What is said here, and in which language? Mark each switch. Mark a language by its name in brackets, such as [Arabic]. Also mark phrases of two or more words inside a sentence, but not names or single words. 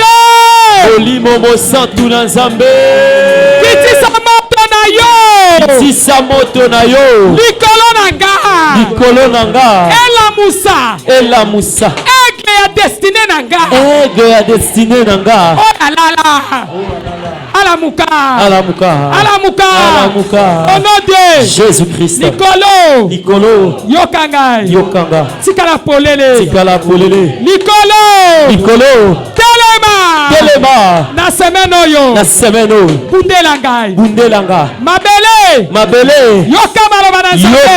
[Lingala] Olimo mosantu na nzambe. Kitisa moto na yo. Kitisa moto na yo. Likolo na nga. Likolo na nga. Elamusa. Elamusa. Aigle ya destiné na nga. Aigle ya destiné na nga. Oh la la la. Alamuka. Alamuka. Alamuka. Alamuka. [French] Au nom de Jésus-Christ. [Lingala] Nikolo. Nikolo. Yokanga. Yokanga. Tikala polele. Tikala polele. Nikolo. Nikolo. Telema. Telema. Na semaine oyo. Na semaine oyo. Bundela ngai. Bundela nga. Mabele. Mabele. Yoka maloba na nzambe.